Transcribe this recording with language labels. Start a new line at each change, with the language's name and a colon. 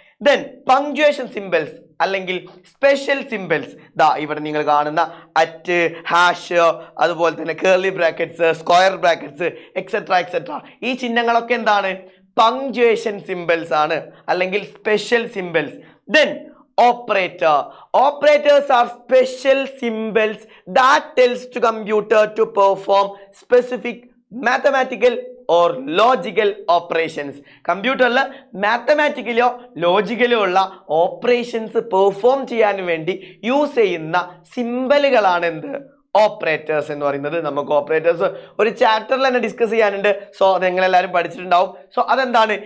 Malayalam: Then punctuation symbols അല്ലെങ്കിൽ special symbols. ഇവിടെ നിങ്ങൾ കാണുന്ന അറ്റ്, ഹാഷ്, അതുപോലെ തന്നെ curly brackets, square brackets etcetera ഈ ചിഹ്നങ്ങളൊക്കെ എന്താണ്? പങ്ക്ച്വേഷൻ സിംബൽസ് ആണ് അല്ലെങ്കിൽ special symbols.
English: Then operators are special symbols that tells to computer to perform specific mathematical or logical operations.
Malayalam: കമ്പ്യൂട്ടറിൽ മാത്തമാറ്റിക്കലോ ലോജിക്കലോ ഉള്ള ഓപ്പറേഷൻസ് പെർഫോം ചെയ്യാൻ വേണ്ടി യൂസ് ചെയ്യുന്ന സിംബലുകളാണ് ഓപ്പറേറ്റേഴ്സ് എന്ന് പറയുന്നത്. നമുക്ക് ഓപ്പറേറ്റേഴ്സ് ഒരു ചാപ്റ്ററിൽ തന്നെ ഡിസ്കസ് ചെയ്യാനുണ്ട്. സോ അത് നിങ്ങളെല്ലാവരും പഠിച്ചിട്ടുണ്ടാവും. സോ അതെന്താണ്?